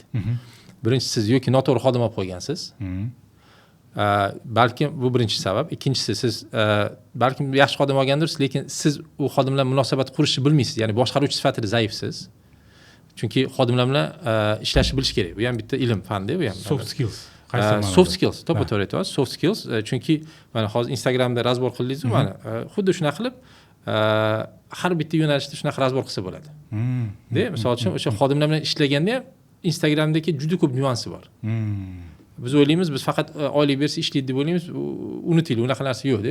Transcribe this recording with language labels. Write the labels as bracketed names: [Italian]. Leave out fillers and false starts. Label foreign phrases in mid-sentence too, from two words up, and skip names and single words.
[Uzbek] Birinchisi, siz yoki noto'g'ri xodim olib qo'ygansiz. Balkim bu birinchi sabab. Ikkinchisi, siz balkim yaxshi xodim olgandirsiz, lekin siz u xodimlar bilan munosabat qurishni bilmaysiz. Ya'ni boshqaruvchi sifatida zaifsiz. Chunki xodimlar bilan ishlashni bilish kerak. Bu ham bitta ilm, fan-da, bu ham. [English] Soft skills. Soft skills, [Uzbek] to'g'ri aytasiz. [English] Soft skills, [Uzbek] chunki mana hozir Instagramda razbor qildingiz-ku, mana xuddi shuna qilib har bitta yo'nalishda shunaqa razbor qilsa bo'ladi. Misol uchun o'sha xodimlar bilan ishlaganda ham Instagramdagi juda ko'p nyuansi bor. Biz o'ylaymiz, biz faqat oylik bersa ishlaydi deb o'ylaymiz, unutinglar, unaqa narsa yo'q-da.